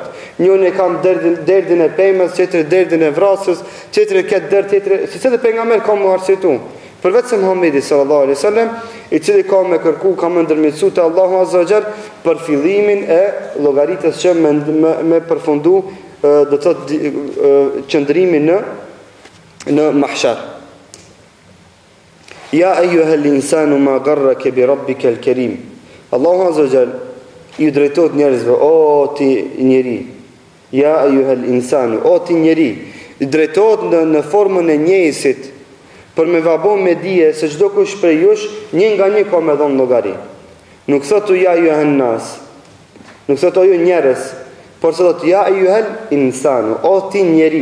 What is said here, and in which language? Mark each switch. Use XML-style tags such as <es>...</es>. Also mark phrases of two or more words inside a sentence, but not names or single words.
<sq>Njëri e kam derdhin e pemës, tjetri derdhin e vrasës, tjetri këtë derd tjetri, secili pejgamber ka mu arsyetu. Përveç se Muhamedi</sq> <ar>sallallahu alaihi wasallam,</ar> <sq>I cili ka me kërku, ka me ndërmjetësu te Allahu</sq> <ar>Azza wa Jall</ar> <sq>për fillimin e llogaritës që me përfundu do të thotë qëndrimin në mahshar.</sq> <ar>يا أيها الإنسان ما غرك بربك الكريم.</ar> <sq>Allahu</sq> <ar>Azza wa Jall</ar> <sq>I drejtohet njerëzve, o ti njeri.</sq> <ar>Ja ayyuhal insanu,</ar> <sq>o ti njeri. I drejtohet në formën e njëjësit për me vabon me dije se çdo kush prej jush një nga një ka me dhënë llogari. Nuk thotë</sq> <ar>ja ayyuhan nas.</ar> <sq>Nuk thotë ju njerëz, por thotë</sq> <ar>ja ayyuhal insanu,</ar> <sq>o ti njeri.</sq>